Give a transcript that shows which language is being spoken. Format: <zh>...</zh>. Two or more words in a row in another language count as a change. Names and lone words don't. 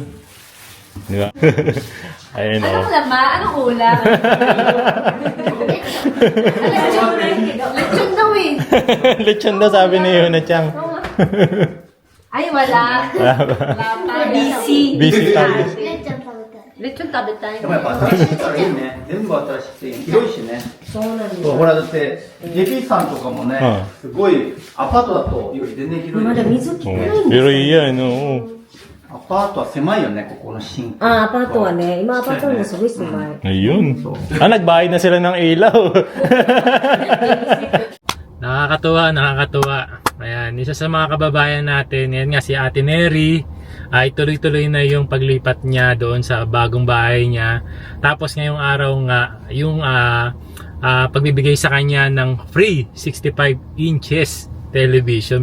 <tl>Di ba? Ayan, oh. Anong ulam? Lechon daw eh. Lechon daw sabi ni Yuna-chan. Ay, wala. Wala ba? Busy. Busy tayo. Lechon tabi tayo.</tl> <ja>でもやっぱ新しいからいいね。全部新しくて広いしね。そうほらだって JP さんとかもね、すごいアパートだとより全然広い。まだ水来てないん</ja> <tl>Pero</tl> <ja>です</ja> <tl>iyan, oo.</tl> <ja>アパートは狭いよね、ここの新居。あ、アパートはね、今アパートもすごい狭い。</ja> <tl>Ayun. Nagbayad na sila ng ilaw. Nakakatuwa. Ayan, isa sa mga kababayan natin, yan nga si Ate Neri, ay tuloy-tuloy na yung paglipat niya doon sa bagong bahay niya. Tapos ngayong araw nga, yung pagbibigay sa kanya ng free 65 inches television.</tl>